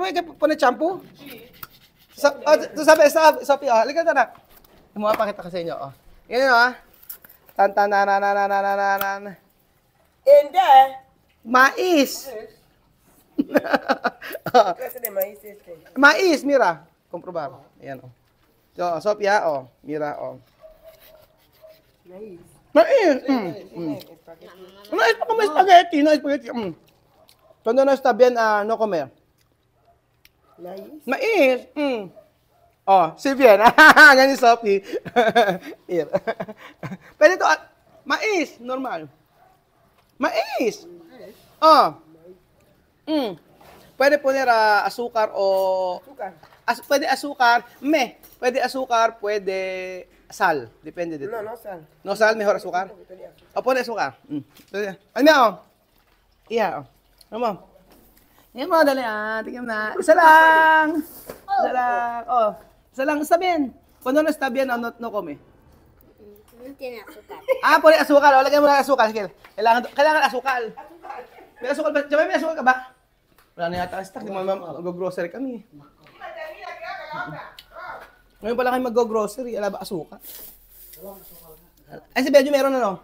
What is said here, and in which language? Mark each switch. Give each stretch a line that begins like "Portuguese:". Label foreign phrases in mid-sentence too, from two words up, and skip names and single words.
Filipino: Tsaka may punit shampoo? Sabi, halika na, anak. Mapakita ka sa inyo, oh. Ganyan, oh. Tantananananananan. Hindi. Mais.
Spanish: Klase de maíz este. Mais, mira. Comprobar.
Filipino: Ayan, oh. So, Sophia,
Spanish: oh. Mira, oh. Maíz.
Filipino: Mais.
Spanish: Espagueti. No es para comer espagueti, no es espagueti. Cuando no está bien, no comer. Maíz. Mais. Oh, si bien.
Filipino: Ganyan si Sophie. Here. Pwede ito, mais, normal. Mais.
Spanish: Oh. Pwede poner asukar o... Azúcar. Pwede asukar, pwede asukar, pwede sal.
Filipino: Depende dito.
Spanish: No, no sal. No sal, mejor asukar. Un poquito de azúcar. O pone asukar.
Filipino: Ano na, oh. Iya, oh. Ano mo? Yan mo, dali tingnan mo na. Isa lang. Isa lang. Oh. Isa lang,
Spanish: está bien. Cuando no está bien, no come. No tiene azúcar. Pone asukal.
Filipino: O, lagyan mo ng asukal. Sige. Kailangan asukal. May asukal ba? Diba may asukal ka ba? Wala na yata ang stock. Di mo mag-grocery kami. Ngayon pala kayo mag-grocery. Ala ba asukal? Ay, si Benjo meron ano?